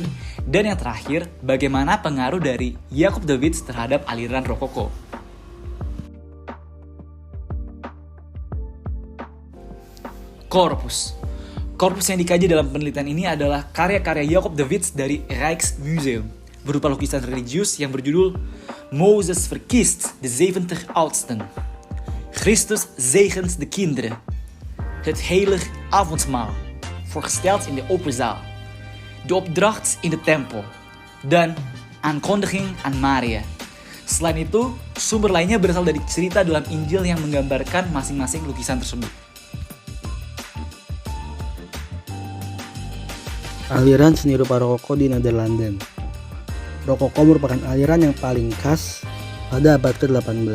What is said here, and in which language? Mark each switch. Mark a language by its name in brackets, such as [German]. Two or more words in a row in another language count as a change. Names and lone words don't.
[Indonesian] Dan yang terakhir, bagaimana pengaruh dari Jacob de Witt terhadap aliran rokoko. Korpus. Korpus yang dikaji dalam penelitian ini adalah karya-karya Jacob de Witt dari Rijksmuseum, berupa lukisan religius yang berjudul Mozes verkiest de 70 oudsten, Christus zegens de kinderen, Het heilig avondmaal, voorgesteld in de open zaal, de opdracht in de tempel, dan aankondiging aan Maria. Selain itu, sumber lainnya berasal dari cerita dalam Injil yang menggambarkan masing-masing lukisan tersebut. Aliran seni rupa rokoko di Nederlanden. Rokoko merupakan aliran yang paling khas pada abad ke-18.